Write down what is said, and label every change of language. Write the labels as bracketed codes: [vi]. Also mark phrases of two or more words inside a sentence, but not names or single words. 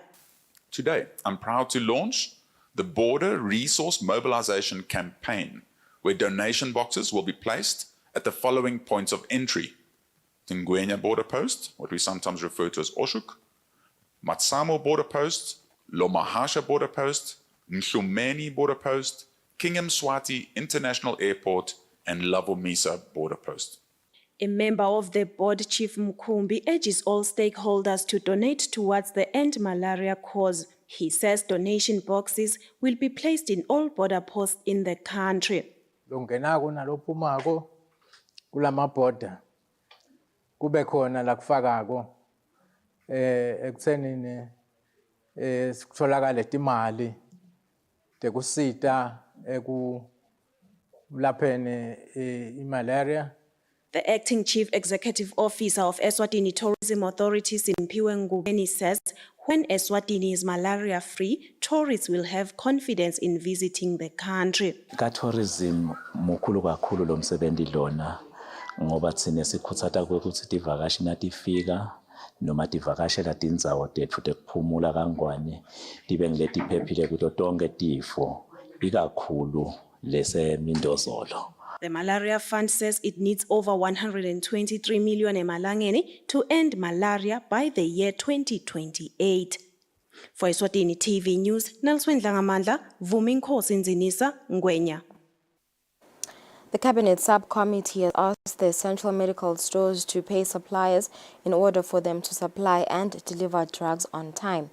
[en] Today, I'm proud to launch the Border Resource Mobilization Campaign, where donation boxes will be placed at the following points of entry: Ngwenya Border Post, what we sometimes refer to as Oshuk, Matsamo Border Post, Lomahasha Border Post, Mhlumeni Border Post, King Mswati International Airport, and Lavomisa Border Post. A member of the board, Chief Mkumbi, urges all stakeholders to donate towards the End Malaria cause. He says donation boxes will be placed in all border posts in the country. [ss] Longenako nalophumako kulama border kube khona la kufakako ekuthenini sikutholakala timali tekusita ekulapheni imalaria. [en] The acting chief executive officer of Eswatini Tourism Authority, Simphiwe Ngubeni, says when Eswatini is malaria free, tourists will have confidence in visiting the country. [ss] Ka tourism mukhulu kakhulu lo msebenzi lona ngoba tsine sikhutsata ukuthi tivakashi natifika noma tivakashela tindzawo tethu tekuphumula kangwane tibe ngileti kuto tonke tifo ikakhulu lesemindozolo. [en] The Malaria Fund says it needs over 123 million emalangeni to end malaria by the year 2028. For Eswatini TV News, Nelson Dlangamandla, Vuminkosi Nzinisa, Ngwenya. The Cabinet Subcommittee has asked the essential medical stores to pay suppliers in order for them to supply and deliver drugs on time.